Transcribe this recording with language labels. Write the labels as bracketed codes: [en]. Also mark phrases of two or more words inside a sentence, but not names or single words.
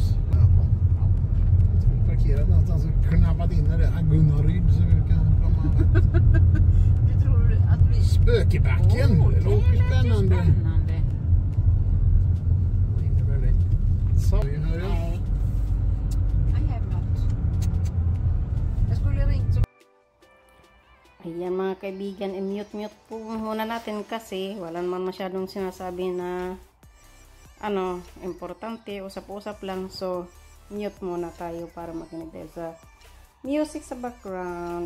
[sv] Ja. Parkerat någonstans och knappat in där Aggunnaryd så vi kan komma rätt. Du tror att vi... Spökebacken, det låter spännande. Vad innebär det? Sorry, hör jag. [en] I have not. [sv] Jag skulle ringt så... [tl] Ayan mga kaibigan, i-mute po muna natin kasi wala naman masyadong sinasabi na importante, usap-usap lang. So, mute muna tayo para makinig tayo sa music sa background.